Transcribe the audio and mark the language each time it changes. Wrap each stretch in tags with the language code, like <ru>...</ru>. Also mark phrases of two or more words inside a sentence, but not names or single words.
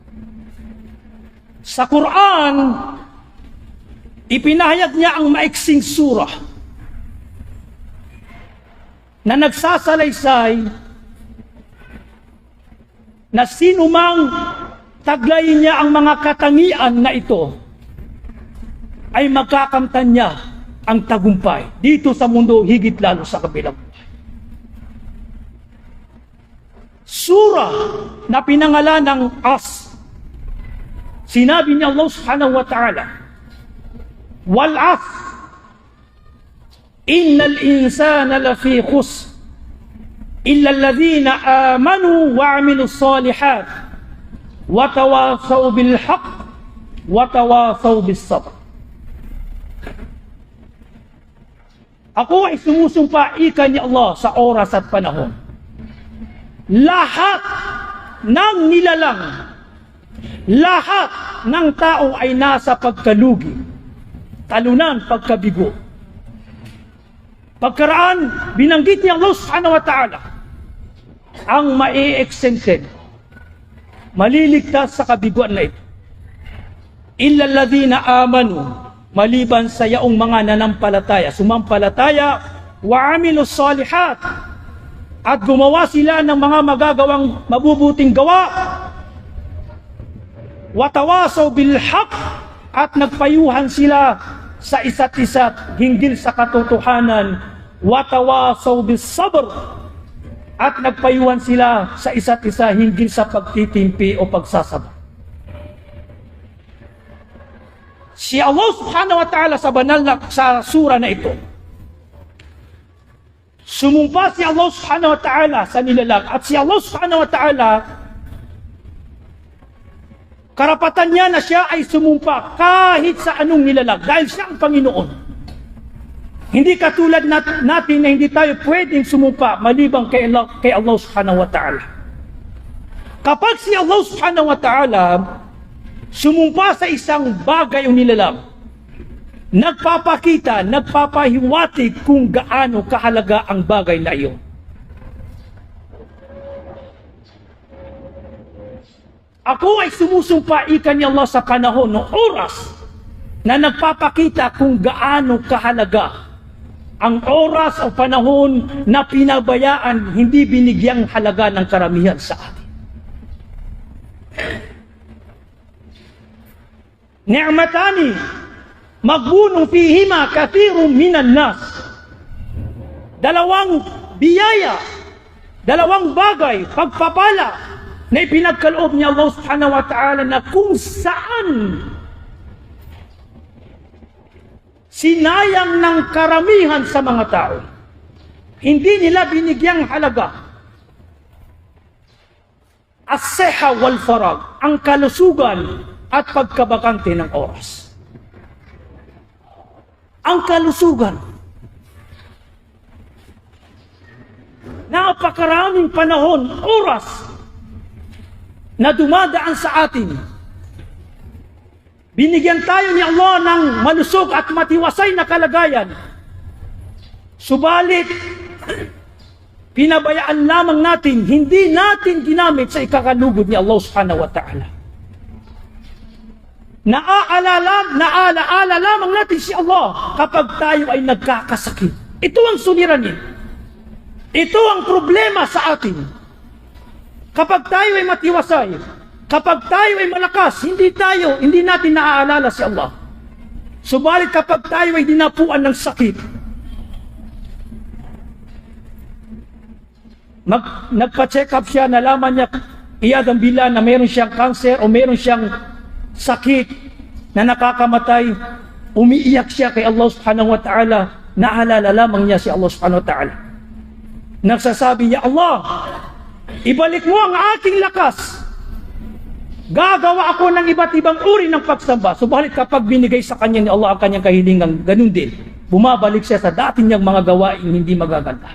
<tl>Sa Quran, ipinahayag niya ang maiksing surah na nagsasalaysay na sino mang taglayin niya ang mga katangian na ito ay magkakamtan niya ang tagumpay dito sa mundo, higit lalo sa kabilang. Surah na pinangalan ng As. Sinabi ni Allah</tl> <ar>سبحانه وتعالى والعصر إن الإنسان لفي خسر إلا الذين آمنوا وعملوا الصالحات وتواصوا بالحق وتواصوا بالصبر.</ar> <tl>Ako ay sumusumpa ika ni Allah sa oras at panahon. Lahat ng nilalang, lahat ng tao ay nasa pagkalugi, talunan, pagkabigo. Pagkaraan, binanggit ni Allah</tl> <ar>سبحانه وتعالى</ar> <tl>ang mai-exempted, maliligtas sa kabiguan na ito.</tl> <ar>إلا الذين آمنوا,</ar> <tl>maliban sa yaong mga nanampalataya, sumampalataya,</tl> <ar>وعملوا الصالحات,</ar> <tl>at gumawa sila ng mga magagawang mabubuting gawa,</tl> <ar>وتواصوا بالحق,</ar> <tl>at nagpayuhan sila sa isa't isa hinggil sa katotohanan,</tl> <ar>وتواصوا بالصبر,</ar> <tl>at nagpayuhan sila sa isa't isa hinggil sa pagtitimpi o pagsasabay. Si Allah</tl> <ar>سبحانه وتعالى</ar> <tl>sa banal na sa sura na ito, sumumpa si Allah</tl> <ar>سبحانه وتعالى</ar> <tl>sa nilalang, at si Allah</tl> <ar>سبحانه وتعالى,</ar> <tl>karapatan niya na siya ay sumumpa kahit sa anong nilalang dahil siya ang Panginoon. Hindi katulad natin na hindi tayo pwedeng sumumpa maliban kay Allah</tl> <ar>سبحانه وتعالى.</ar> <tl>Kapag si Allah</tl> <ar>سبحانه وتعالى</ar> <tl>sumumpa sa isang bagay o nilalang, nagpapakita, nagpapahiwatig kung gaano kahalaga ang bagay na iyon. Ako ay sumusumpa ika ni Allah sa panahon ng oras na nagpapakita kung gaano kahalaga ang oras o panahon na pinabayaan, hindi binigyang halaga ng karamihan sa atin.</tl> <ar>نعمتان مغبون فيهما كثير من الناس.</ar> <tl>Dalawang biyaya, dalawang bagay, pagpapala na ipinagkaloob ni Allah</tl> <ar>سبحانه وتعالى</ar> <tl>na kung saan sinayang ng karamihan sa mga tao. Hindi nila binigyang halaga.</tl> <ar>الصحة والفراغ,</ar> <tl>ang kalusugan at pagkabakante ng oras. Ang kalusugan. Napakaraming panahon, oras, na dumadaan sa atin. Binigyan tayo ni Allah ng malusog at matiwasay na kalagayan. Subalit, pinabayaan lamang natin, hindi natin ginamit sa ikakalugod ni Allah</tl> <ar>سبحانه وتعالى.</ar> <tl>Naalaala lamang natin si Allah kapag tayo ay nagkakasakit. Ito ang suliranin. Ito ang problema sa atin. Kapag tayo ay matiwasay, kapag tayo ay malakas, hindi natin naaalala si Allah. Subalit kapag tayo ay dinapuan ng sakit, nagpa-check up siya, nalaman niya iyadang bila na meron siyang cancer o meron siyang sakit na nakakamatay, umiiyak siya kay Allah</tl> <ar>سبحانه وتعالى,</ar> <tl>naalala lamang niya si Allah</tl> <ar>سبحانه وتعالى.</ar> <tl>Nagsasabi niya, Allah, ibalik mo ang aking lakas. Gagawa ako ng iba't ibang uri ng pagsamba. Subalit kapag binigay sa kanya ni Allah ang kanyang kahilingan, ganun din. Bumabalik siya sa dati niyang mga gawain hindi magaganda.</tl>